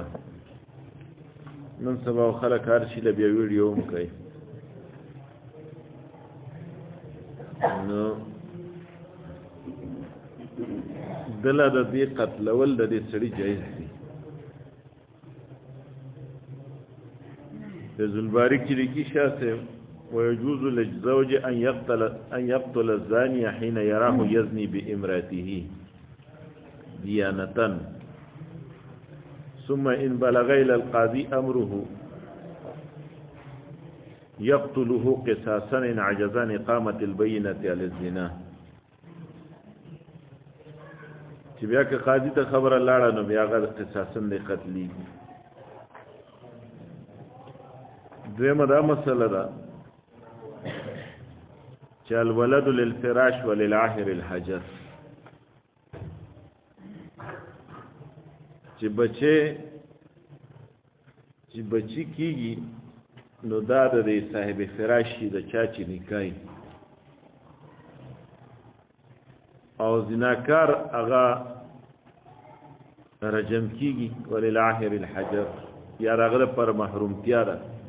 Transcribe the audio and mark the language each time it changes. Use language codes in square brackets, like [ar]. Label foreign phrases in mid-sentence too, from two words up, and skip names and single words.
[ps] نن سبا خلک هر شي له بیا ویډیو هم کوي نو دله د دې قتلول د دې سړي جایز دي. فیض الباری کې لیکي شاه صاحب [ar] ويجوز للزوج ان يقتل الزاني حين يراه يزني بامراته ديانة ثم ان بلغ الى القاضي امره يقتله قصاصا ان عجز عن اقامة البينة على الزنا. [ps] چې بیا که قاضي ته خبره لاړه نو بیا هغه قصاصا دی قتلي. دویمه دا مسله ده چې [ar] الولد للفراش وللعاهر الحجر، [ps] چې بچی کیږي نو دا د صاحب فراش شي د چا چې نکاح او زناکار هغه رجم کیږي [ar] وللعاهر الحجر [ps] یا هغه پر محرومتیا ده.